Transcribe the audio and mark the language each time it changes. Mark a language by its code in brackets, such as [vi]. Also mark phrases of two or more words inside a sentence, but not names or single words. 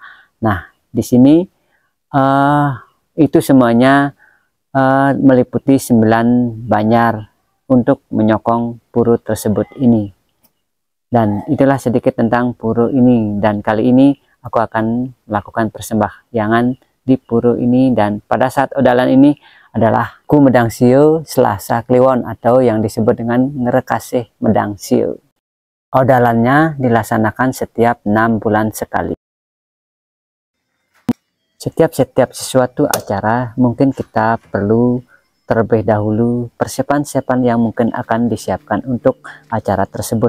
[id] Nah, di sini itu semuanya meliputi 9 Banjar untuk menyokong pura tersebut ini. Dan itulah sedikit tentang pura ini, dan kali ini aku akan melakukan persembahyangan di pura ini. Dan pada saat odalan ini adalah ku medang sio Selasa Kliwon atau yang disebut dengan ngerekasih medang sio. Odalannya dilaksanakan setiap 6 bulan sekali. Setiap sesuatu acara mungkin kita perlu terlebih dahulu persiapan-persiapan yang mungkin akan disiapkan untuk acara tersebut.